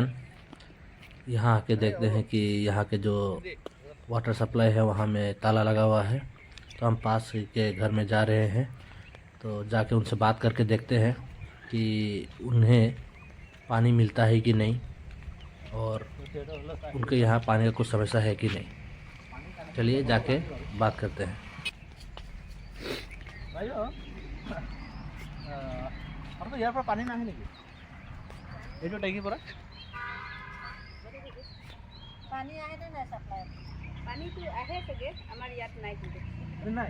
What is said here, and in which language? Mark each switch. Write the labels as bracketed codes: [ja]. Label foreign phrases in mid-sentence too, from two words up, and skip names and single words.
[hi] यहाँ आके देखते हैं कि यहाँ के जो [en] water supply [hi] है वहाँ में ताला लगा हुआ है, तो हम पास के घर में जा रहे हैं। तो जाके उनसे बात करके देखते हैं कि उन्हें पानी मिलता है कि नहीं, और उनके यहाँ पानी का कुछ समस्या है कि नहीं। चलिए जाके बात करते हैं। [as] ইয়াৰ পৰা পানী নাহে নেকি? এইটো টেংকিৰ পৰা পানী আহে নে নাই সাপ্লাই? পানীটো আহে চাগে, আমাৰ ইয়াত নাই কিন্তু। নাই